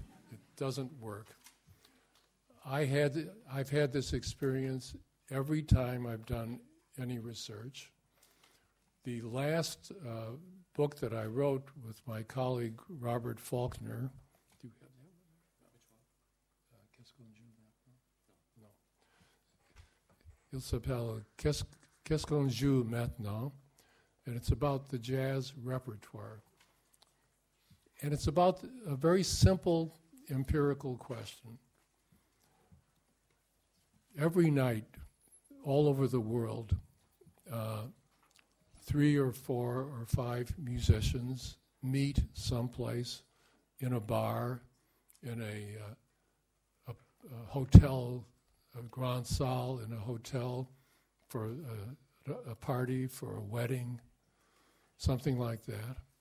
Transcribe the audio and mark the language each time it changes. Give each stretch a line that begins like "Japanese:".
English: It doesn't work. I've had this experience every time I've done any research. The last book that I wrote with my colleague Robert Faulkner. Do you have that one? Which one?
French: Qu'est-ce qu'on joue maintenant? No. Il s'appelle Qu'est-ce qu'on joue maintenant?
English: And it's about the jazz repertoire. And it's about a very simple empirical question. Every night, all over the world, three or four or five musicians meet someplace in a bar, in a hotel, a grand salle, in a hotel for a party, for a wedding, something like that.